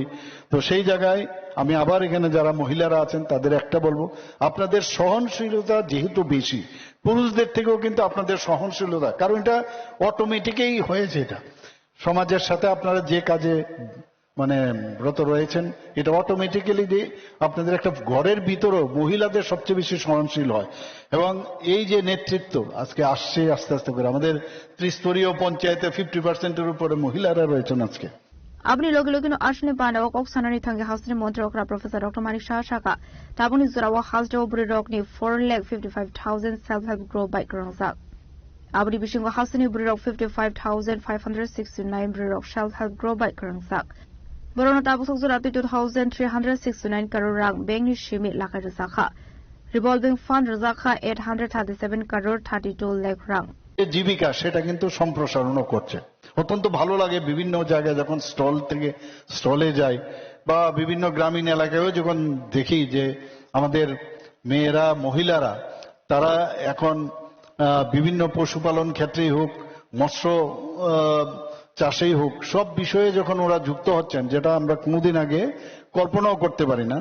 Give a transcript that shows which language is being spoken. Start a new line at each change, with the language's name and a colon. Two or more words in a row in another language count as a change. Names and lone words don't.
Bangla: তো সেই জায়গায় আমি আবার এখানে যারা মহিলারা আছেন তাদের একটা বলবো, আপনাদের সহনশীলতা যেহেতু বেশি, পুরুষদের থেকেও কিন্তু আপনাদের সহনশীলতা, কারণ এটা অটোমেটিকই হয়েছে, এটা সমাজের সাথে আপনারা যে কাজে ব্রত রয়েছেন, এটা অটোমেটিক্যালি আপনাদের একটা ঘরের ভিতরেও মহিলাদের সবচেয়ে বেশি সহনশীল হয়। এবং এই যে নেতৃত্ব আজকে আসছে আস্তে আস্তে করে, আমাদের ত্রিস্তরীয় পঞ্চায়েতে 50% উপরে মহিলারা রয়েছেন আজকে।
Kok Borok: Abni logi ashni panda wak oksanani thangi hasni montrokra Professor Dr. Manik Shah Shaka tabuni zurawa hasdo obri rokni 4,55,000
English: self-help group
Kok Borok: by Grangzak. Abni bishingo hasni obri rok 55,569 obri rok
English: self-help group
Kok Borok: by Grangzak. Borona tabusok zurati 2,369 crore rang bengni shimi lakai razakha.
English: Revolving fund
Kok Borok: razakha 837 crore 32 lakh rang.
Bangla: জীবিকা সেটা কিন্তু সম্প্রসারণও করছে। অত্যন্ত ভালো লাগে বিভিন্ন জায়গায় যখন স্টল থেকে স্টলে যাই বা বিভিন্ন গ্রামীণ এলাকায়ও যখন দেখি যে আমাদের মেয়েরা মহিলারা তারা এখন বিভিন্ন পশুপালন ক্ষেত্রেই হোক, মৎস্য চাষেই হোক, সব বিষয়ে যখন ওরা যুক্ত হচ্ছেন, যেটা আমরা কোনোদিন আগে কল্পনাও করতে পারি না।